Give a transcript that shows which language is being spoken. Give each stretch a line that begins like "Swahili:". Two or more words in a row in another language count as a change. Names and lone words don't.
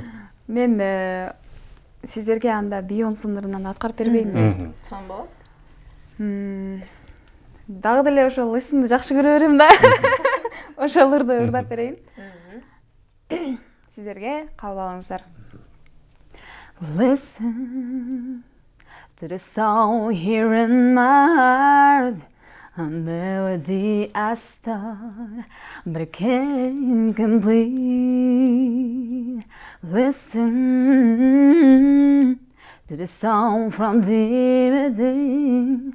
Kyrgyz: Мен сиздерге анда Бейонсе ырынан аткарып бербеймби? Сонбо. Дагы деле ошол ысымды жакшы көрө берем да. Ошол ырды ырдап берейин. сиздерге кабыл алыңыздар.
English: Listen to the song here in my heart, a melody I start, but I can't complete. Listen to the song from the beginning.